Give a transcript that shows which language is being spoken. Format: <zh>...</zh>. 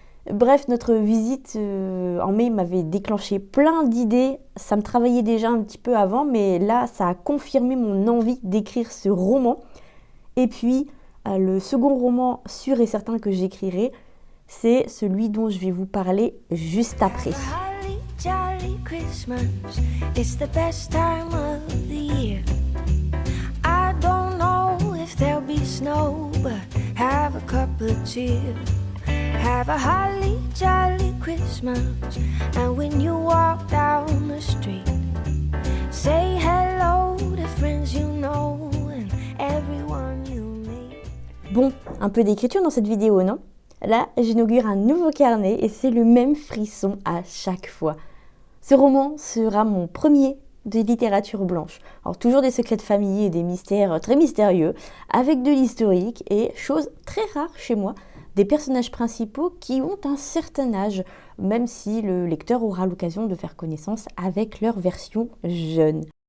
<fr>Bref, notre visite en mai m'avait déclenché plein d'idées. Ça me travaillait déjà un petit peu avant, mais là, ça a confirmé mon envie d'écrire ce roman. Et puis, le second roman sûr et certain que j'écrirai, c'est celui dont je vais vous parler juste après.</fr> <en>Jolly Christmas, it's the best time of the year. I don't know if there'll be snow, but have a cup of cheer. Have a holly jolly Christmas, and when you walk down the street, say hello to friends you know and everyone you meet.</en> <fr>Bon, un peu d'écriture dans cette vidéo, non? Là, j'inaugure un nouveau carnet et c'est le même frisson à chaque fois. Ce roman sera mon premier de littérature blanche. Alors toujours des secrets de famille et des mystères très mystérieux, avec de l'historique et, chose très rare chez moi, des personnages principaux qui ont un certain âge, même si le lecteur aura l'occasion de faire connaissance avec leur version jeune.</fr>